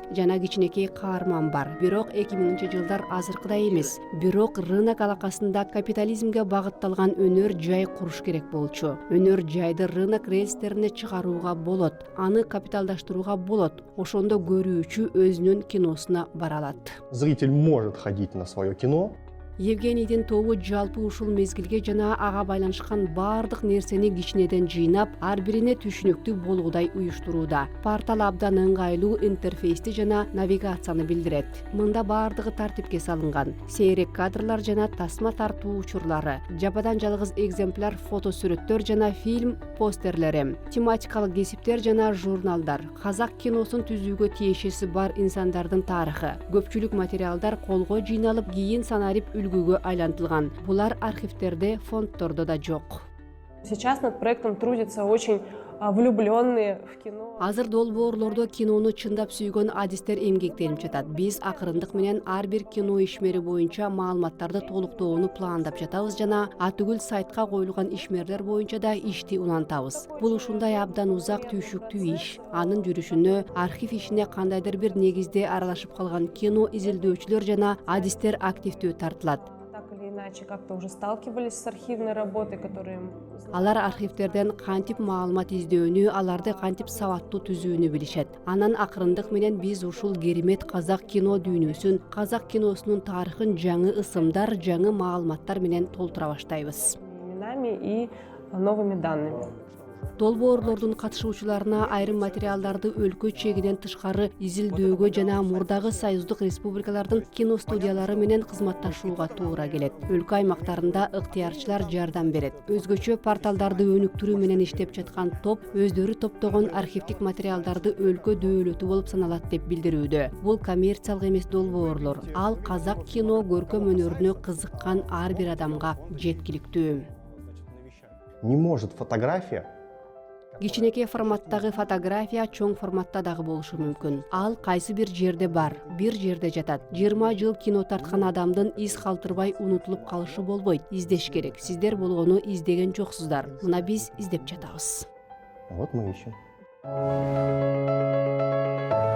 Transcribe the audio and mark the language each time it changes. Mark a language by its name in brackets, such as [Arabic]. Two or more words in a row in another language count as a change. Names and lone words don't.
[Kyrgyz] Жана кичинекей каарман бар. Бирок 2000-жылдар азыркыдай эмес. Бирок рынок алакасында капитализмге багытталган өнөр жай куруш керек болчу. Өнөр жайды рынок рельстерине чыгарууга болот. Аны капиталдаштырууга болот. Ошондо көрүүчү өзүнүн киносуна бара алат. [Russian] Зритель может ходить на свое кино. [Kyrgyz] Евгенийдин тобу жалпы ушул мезгилге жана ага байланышкан бардык нерсени кичинеден жыйнап, ар бирине түшүнүктүү болуудай уюштурууда. Портал абдан ыңгайлуу интерфейсти жана навигацияны билдирет. Мында бардыгы тартипке салынган. Сейрек кадрлар жана тасма тартуу учурлары, жападан жалгыз экземпляр фото сүрөттөр жана фильм постерлери, тематикалык кесиптер жана журналдар, казак киносун түзүүгө тиешеси бар инсандардын тарыхы. Көпчүлүк материалдар колго жыйналып, кийин санарип үлгүгө айлантылган. Булар архивтерде, фондтордо да жок. [Russian] Сейчас над проектом трудятся очень влюбленные в кино. [Kyrgyz] Азыр долбоорлордо кинону чындап сүйгөн адистер эмгектенип жатат. Биз акырындык менен ар бир кино ишмери боюнча маалыматтарды толуктоону пландап жатабыз жана атүгүл сайтка коюлган ишмерлер боюнча да ишти улантабыз. Бул ушундай абдан узак түйшүктүү иш. Анын жүрүшүнө, архив ишине кандайдыр бир негизде аралашып калган кино изилдөөчүлөр жана адистер активдүү тартылат. [Russian] Иначе как-то уже сталкивались с архивной работой, которую [Kyrgyz] Алар архивтерден кантип маалымат издөөнү, аларды кантип сабаттуу түзүүнү билишет. Анан акырындык менен биз ушул керемет казак кино дүйнөсүн, казак киносунун тарыхын жаңы ысымдар, жаңы маалыматтар менен толтура баштайбыз. [Russian] Именами и новыми данными. [Kyrgyz] Долбоорлордун катышуучуларына айрым материалдарды өлкө чегинен тышкары изилдөөгө жана мурдагы союздук республикалардын киностудиялары менен кызматташууга туура келет. Өлкө аймактарында ыктыярчылар жардам берет. Өзгөчө порталдарды өнүктүрүү менен иштеп жаткан топ өздөрү топтогон архивдик материалдарды өлкө дөөлөтү болуп саналат деп билдирүүдө. Бул коммерциялык эмес долбоорлор. Ал казак кино көркөм өнөрүнө кызыккан ар бир адамга жеткиликтүү. [Russian] Не может фотография. [Kyrgyz] Кичинекей форматтагы фотография чоң форматта дагы болушу мүмкүн. Ал кайсы бир жерде бар, бир жерде жатат. 20 жыл кино тарткан адамдын из калтырбай унутулуп калышы болбойт. Издеш керек. Сиздер болгону издеген жоксуздар. Мына биз издеп жатабыз. [Russian] Вот мы ищем.